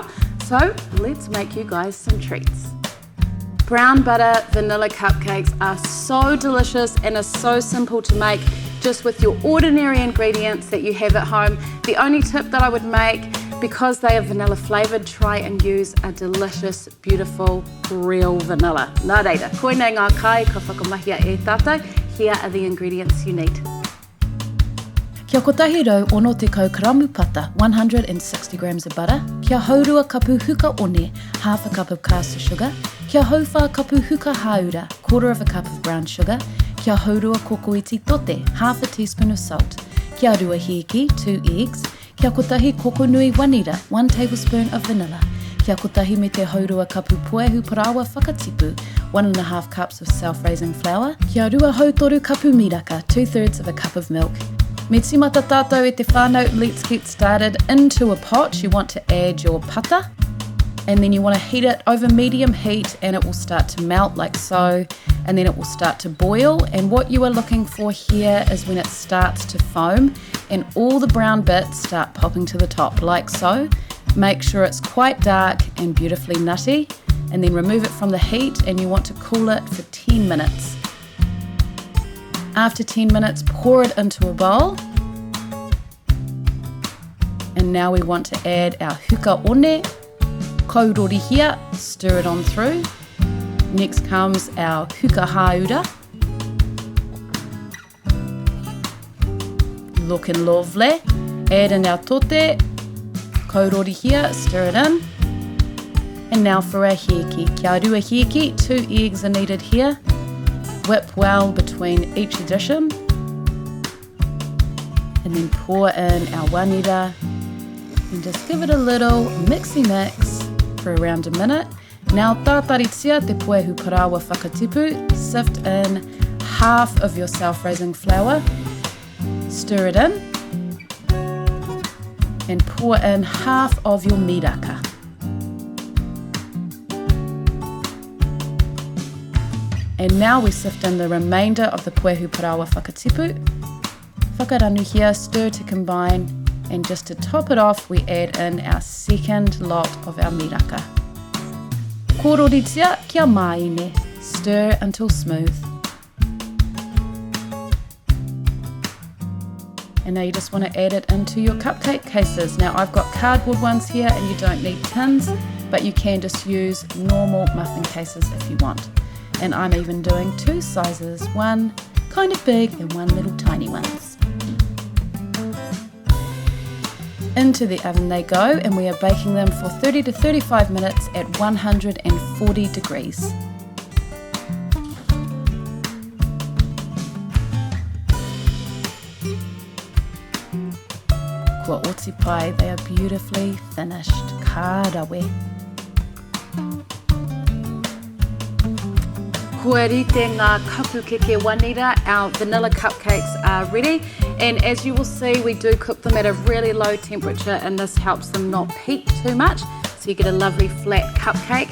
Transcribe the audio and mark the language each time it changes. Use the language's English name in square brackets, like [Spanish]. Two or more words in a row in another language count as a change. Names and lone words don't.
[English] So let's make you guys some treats. Brown butter vanilla cupcakes are so delicious and are so simple to make just with your ordinary ingredients that you have at home. The only tip that I would make, because they are vanilla flavoured, try and use a delicious, beautiful, real vanilla. [Māori] Nā reira, koe nei ngā kai, ka whakamahia e tātou. [English] Here are the ingredients you need. [Māori] Kia kotahi rau ono te Kaiwhakapūta, [English] 160 grams of butter. [Māori] Kia haurua kapu huka one, [English] half a cup of caster sugar. [Māori] Kia hauwha kapu huka haura, [English] quarter of a cup of brown sugar. [Māori] Kia haurua kokoiti tote, [English] half a teaspoon of salt. [Māori] Kia rua hiki, [English] 2 eggs. [Māori] Kia kotahi kokonui WANIRA, [English] 1 tablespoon of vanilla. [Māori] Kia kotahi me te haurua kapu poehu PARAURI, [English] 1.5 cups of self-raising flour. [Māori] Kia rua hautoru kapu miraka, [English] 2/3 of a cup of milk. [Māori] Me tīmata tātou e te whānau, [English] let's get started. Into a pot, you want to add your pata, and then you want to heat it over medium heat, and it will start to melt like so, and then it will start to boil. And what you are looking for here is when it starts to foam and all the brown bits start popping to the top like so. Make sure it's quite dark and beautifully nutty, and then remove it from the heat, and you want to cool it for 10 minutes. After 10 minutes, pour it into a bowl. And now we want to add our [Māori] huka one, kaurori here, [English] stir it on through. Next comes our [Māori] huka haura. [English] Looking lovely. Add in our tote, [Māori] kaurori here, [English] stir it in. And now for our heki. [Māori] Kia rua heki, [English] 2 eggs are needed here. Whip well between each addition. And then pour in our WANIRA. And just give it a little mixy mix for around a minute. [Māori] Now tātaritia te poehu parawa whakatipu. [English] Sift in half of your self-raising flour. Stir it in. And pour in half of your miraka. And now we sift in the remainder of the [Māori] poehu parawa whakatipu. Whakaranu here, [English] stir to combine, and just to top it off, we add in our second lot of our miraka. [Māori] Kororitia kia maine, [English] stir until smooth. And now you just want to add it into your cupcake cases. Now I've got cardboard ones here, and you don't need tins, but you can just use normal muffin cases if you want. And I'm even doing 2 sizes, one kind of big and one little tiny ones. Into the oven they go, and we are baking them for 30 to 35 minutes at 140 degrees. [Māori] Kua oti pai, [English] they are beautifully finished. [Māori] Ka rawe. Kua rite ngā KAPUKEKE WANIRA, [English] our vanilla cupcakes are ready, and as you will see, we do cook them at a really low temperature, and this helps them not peak too much, so you get a lovely flat cupcake.